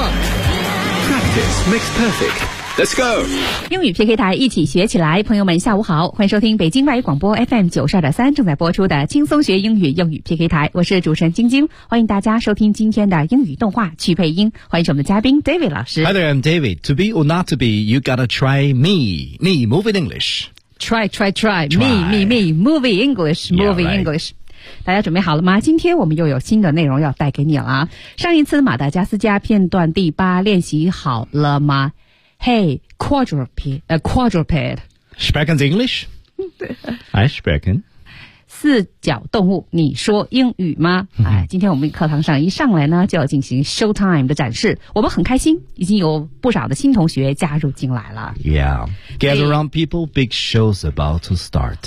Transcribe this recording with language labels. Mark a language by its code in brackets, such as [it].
[en] Practice makes perfect。 Let's go！ [zh] 英语 PK 台，一起学起来。朋友们，下午好，欢迎收听北京外语广播 FM92.3 正在播出的轻松学英语英语 PK 台，我是主持人晶晶，欢迎大家收听今天的英语动画趣配音，欢迎我们的嘉宾 David 老师。 [en] Hi there, I'm David. To be or not to be, you gotta try me. Me, move in English. Try. Me, move in English. Move in English. [zh] 大家准备好了吗？今天我们又有新的内容要带给你了。上一次马达加斯加片段第八练习好了吗？ [en] Hey, quadruped. Sprechen's English? I sprechen. [zh] 四脚动物，你说英语吗？哎，今天我们课堂上一上来呢，就要进行 show time 的展示。我们很开心，已经有不少的新同学加入进来了。 [en] Yeah, gather around people, big show's about to start.